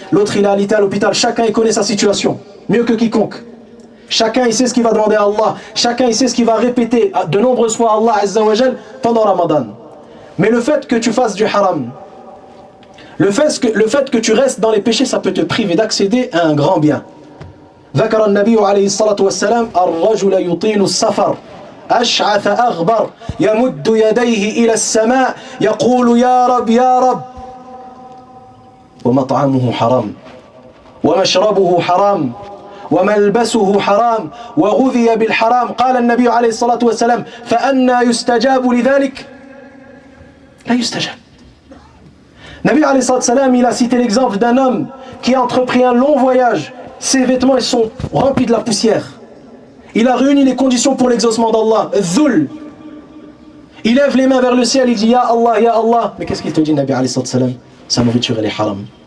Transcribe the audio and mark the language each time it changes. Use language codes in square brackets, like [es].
[fr] L'autre, il est alité à l'hôpital. Chacun, il connaît sa situation. Mieux que quiconque. Chacun, il sait ce qu'il va demander à Allah. Chacun, il sait ce qu'il va répéter de nombreuses fois à Allah Azza wa Jal pendant Ramadan. Mais le fait que tu fasses du haram, le fait que tu restes dans les péchés, ça peut te priver d'accéder à un grand bien. [ar] ذكر النبي عليه الصلاة والسلام الرجل يطيل السفر أشعث أغبر يمد يديه إلى السماء يقول يا رب يا رب ومطعمه حرام ومشربه حرام وملبسه حرام وغذي بالحرام قال النبي عليه الصلاة والسلام فأنى يستجاب لذلك لا يستجاب. [fr] Nabi alayhi salam, il a cité l'exemple d'un homme qui a entrepris un long voyage. Ses vêtements ils sont remplis de la poussière. Il a réuni les conditions pour l'exaucement d'Allah. Dhul. Il lève les mains vers le ciel, il dit Ya Allah, Ya Allah. Mais qu'est-ce qu'il te dit, Nabi alayhi salam? Sa nourriture elle est haram.